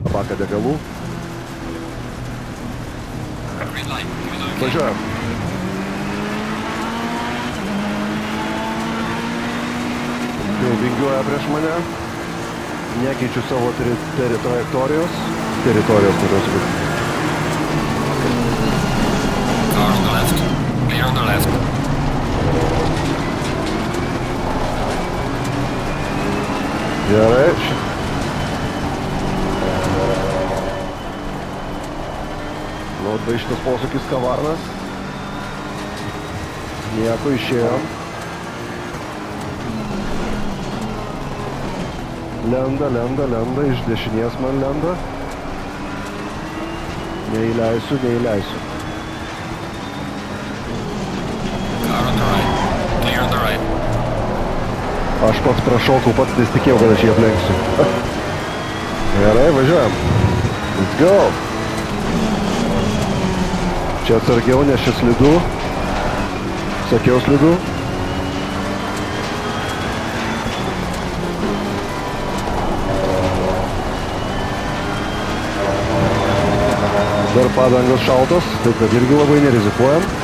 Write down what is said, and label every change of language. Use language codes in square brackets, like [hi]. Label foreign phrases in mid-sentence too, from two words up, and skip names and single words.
[lt] Paką degalų. Važiuojam. Jau vingiuoja prieš mane. Nekeičiu savo trajektorijos. Teritorijos kurios būtų. [en] Car on the left. Clear on the left. [lt] Gerai. Labai šitas posūkis kavarnas. Nieko, išėjom. Lenda, iš dešinės man lenda. Neįleisiu. [en] Car on the right. Clear on the right. [lt] Aš pats prašokau, pats nesitikėjau, kad aš jį aplenksiu. Gerai, važiuojam. [en] Let's go. [lt] Čia atsargiau, nes čia slidu. Sakiau slidu. Dar padangos šaltos, taip kad irgi labai nerizikuojam.